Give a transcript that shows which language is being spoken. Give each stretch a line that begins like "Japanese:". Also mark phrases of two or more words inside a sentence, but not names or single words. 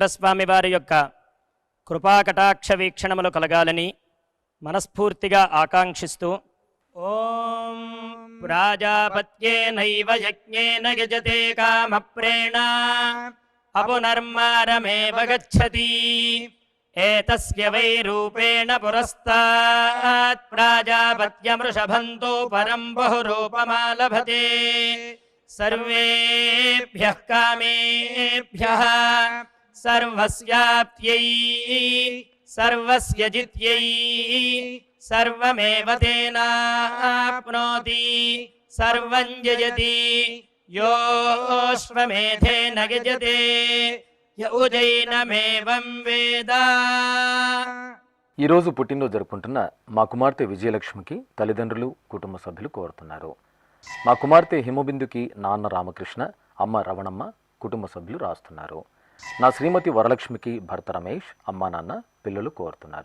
Telugu: స్వామి వారి యొక్క కృపాకటాక్ష వీక్షణములు కలగాలని మనస్ఫూర్తిగా ఆకాంక్షిస్తూ
Sanskrit: ఓం ప్రాజాపత్యేనైవ యజ్ఞేన యజతే కామప్రేణ అపునర్మారమేవ గచ్చతి एतस्य वै रूपेण पुरस्तात् प्राजापत्यमृषभन्तो परं बहुरूपमालभते सर्वेभ्यः कामेभ्यः सर्वस्याप्त्यै सर्वस्य जित्यै सर्वमेव तेनाप्नोति सर्वं जयति योऽश्वमेधेन यजते य उजैनमेवं वेद।
Telugu: ఈరోజు పుట్టినరోజు జరుపుకుంటున్న మా కుమార్తె విజయలక్ష్మికి తల్లిదండ్రులు కుటుంబ సభ్యులు కోరుతున్నారు. మా కుమార్తె హిమబిందుకి నాన్న రామకృష్ణ, అమ్మ రవణమ్మ కుటుంబ సభ్యులు రాస్తున్నారు. నా శ్రీమతి వరలక్ష్మికి భర్త రమేష్, అమ్మ నాన్న పిల్లలు కోరుతున్నారు.